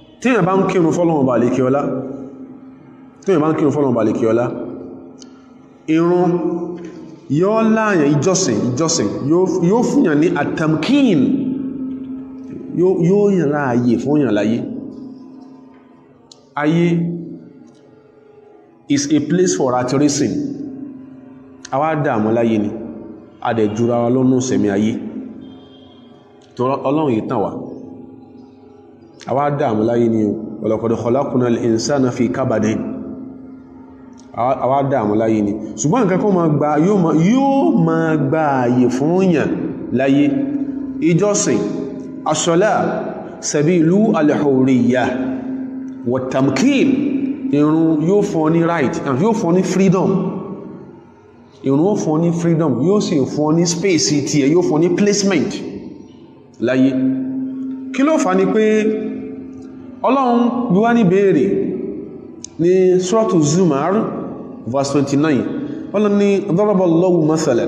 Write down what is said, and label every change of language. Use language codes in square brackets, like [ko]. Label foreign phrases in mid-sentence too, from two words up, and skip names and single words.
[yo] tí èyàn bá ń kírun fọ́lọ́run bá lè kí ọlá ìrun yóò láàyàn ìjọsìn yóò fúnyàn ní àtàmkín yóò yàn láàyè fún yàn láyé. [en] Ayé is a place for rat-racing. [yo] Àwa dààmú láyé ni a dẹ̀ jura wa lọ́nà sẹ̀mí ayé tó Ọlọ́run yìí tàn wá. Àwa dààmú láyé ni wa [ar] لقد خلقنا الإنسان في كبد. [yo] Àwa dààmú láyé ni ṣùgbọ́n nǹkan kan yóò máa gba ààyè fún yàn láyé. [ar] Ìjọsìn الصلاة سبيل الحرية والتمكين. [yo] Ìrun yóò fún ní [en] right and [yo] yóò fún ní freedom. Ìrun yóò fún ní freedom yóò sì fún ní space tí ẹ yóò fún ní placement láyé. Kí ló fà ní pé Ọlọ́run bí wá ní béèrè ní Suratu Zumar verse 29 Ọlọ́run ní [ar] ضرب الله مثلا.